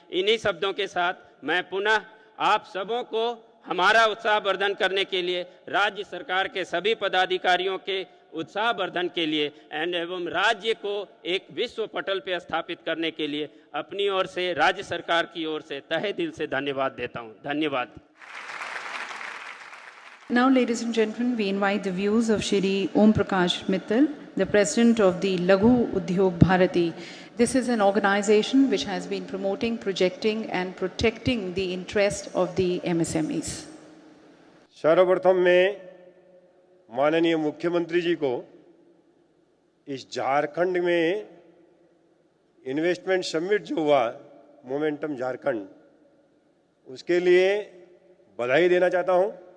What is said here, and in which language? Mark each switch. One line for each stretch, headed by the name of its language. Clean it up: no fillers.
Hindi: इन्हीं शब्दों के साथ मैं पुनः आप सबों को हमारा उत्साहवर्धन करने के लिए, राज्य सरकार के सभी पदाधिकारियों के उत्साहवर्धन के लिए एवं राज्य को एक विश्व पटल पर स्थापित करने के लिए अपनी ओर से, राज्य सरकार की ओर से तहे दिल से धन्यवाद देता हूँ। धन्यवाद।
English: Now, ladies and gentlemen, we invite the views of Shri Om Prakash Mittal, the president of the Laghu Udyog Bharati. This is an organization which has been promoting, projecting and protecting the interest of the MSMEs.
Hindi: सर्वप्रथम मैं माननीय मुख्यमंत्री जी को इस झारखंड में investment summit जो हुआ, momentum Jharkhand, उसके लिए बधाई देना चाहता हूं।